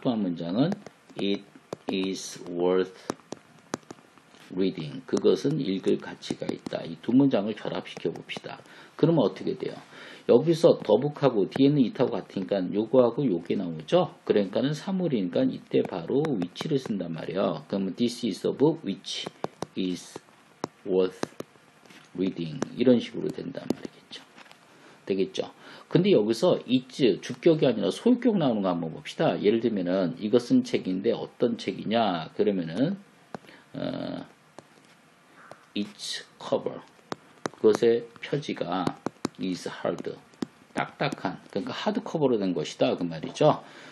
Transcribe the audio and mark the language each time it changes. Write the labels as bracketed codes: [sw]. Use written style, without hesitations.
[ko] 또 한 문장은 [en] it is worth reading [ko] 그것은 읽을 가치가 있다. 이 두 문장을 결합시켜 봅시다. 그러면 어떻게 돼요? 여기서 더북하고 뒤에는 it하고 같으니까 요거하고 요게 나오죠. 그러니까는 사물이니까 이때 바로 which를 쓴단 말이에요. 그러면 [en] this is a book which is worth reading [ko] 이런 식으로 된단 말이겠죠. 되겠죠. 근데 여기서 is 주격이 아니라 소유격 나오는 거 한번 봅시다. 예를 들면은 이것은 책인데 어떤 책이냐 그러면은 [en] its cover [ko] 그것의 표지가 [en] is hard [ko] 딱딱한 그러니까 하드커버로 된 것이다 그 말이죠.